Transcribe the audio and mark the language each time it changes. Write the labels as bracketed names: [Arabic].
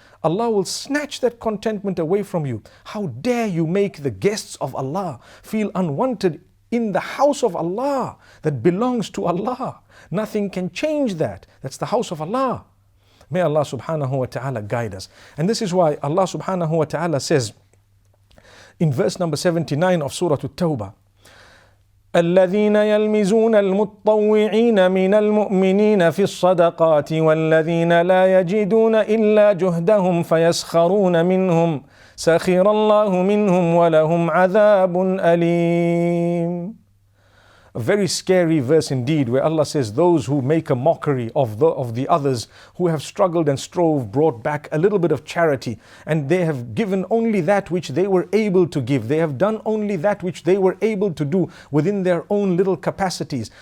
[English] Allah will snatch that contentment away from you. How dare you make the guests of Allah feel unwanted in the house of Allah that belongs to Allah? Nothing can change that. That's the house of Allah. May Allah subhanahu wa ta'ala guide us. And this is why Allah subhanahu wa ta'ala says in verse number 79 of Surah At-Tawbah, [Arabic] الذين يلمزون المطوعين من المؤمنين في الصدقات والذين لا يجدون إلا جهدهم فيسخرون منهم سخر الله منهم ولهم عذاب أليم. [English] A very scary verse indeed, where Allah says those who make a mockery of the others who have struggled and strove, brought back a little bit of charity, and they have given only that which they were able to give. They have done only that which they were able to do within their own little capacities.